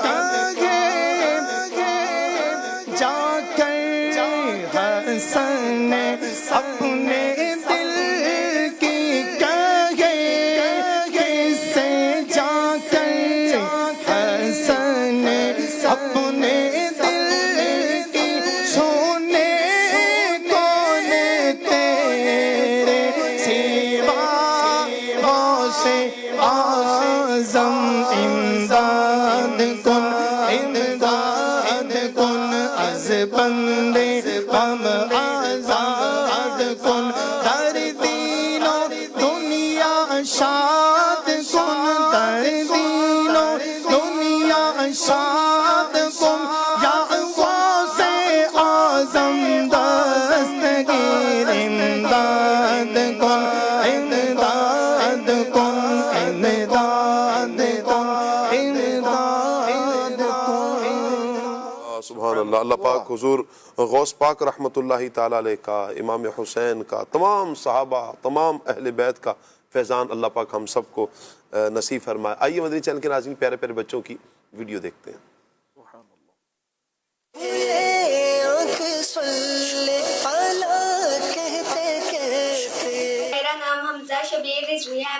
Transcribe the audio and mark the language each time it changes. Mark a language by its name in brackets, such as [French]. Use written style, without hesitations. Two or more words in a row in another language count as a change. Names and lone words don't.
[Urdu] جا کر حسن اپنے دل کی کہے کس سے جا کر حسن اپنے دل کی سونے کون تیرے سوا غوث اعظم [Persian] امداد کن امداد کن از بندے غم آزاد کن در دین و دنیا شاد کن در دین و دنیا شاد کن یا غوث اعظم دستگیر امداد کن امداد کن امداد کن امداد کن [Arabic] سبحان اللہ. [Urdu] اللہ پاک حضور غوث پاک [Arabic] رحمۃ اللہ تعالیٰ علیہ [Urdu] کا، امام حسین کا، تمام صحابہ، تمام اہل بیت کا فیضان اللہ پاک ہم سب کو نصیب فرمائے. آئیے مدنی چینل کے ناظرین پیارے پیارے بچوں کی ویڈیو دیکھتے ہیں. میرا نام حمزہ شبیر رضوی ہے.